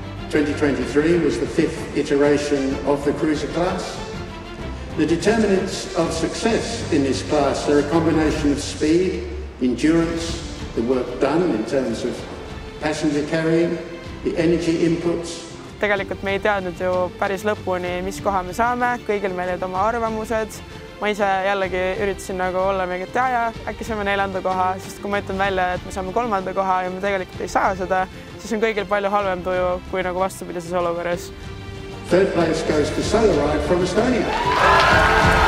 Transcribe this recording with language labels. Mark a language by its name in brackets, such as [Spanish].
[English] 2023 was the 5th iteration of the cruiser class. The determinants of success in this class are a combination of speed, endurance, the work done in terms of passenger carrying, the energy inputs. [Estonian] Tegelikult me ei teadnud ju päris lõpuni, mis koha me saame, kõigil meil olid oma arvamused. Ma ise jällegi üritasin nagu olla mingi, et ja, äkki saame 4. koha, sest kui ma ütlen välja, et me saame 3. koha ja me tegelikult ei saa seda, siis on kõigil palju halvem tuju kui nagu vastupidises olukorras. [English] Third place goes to Solaride from Estonia.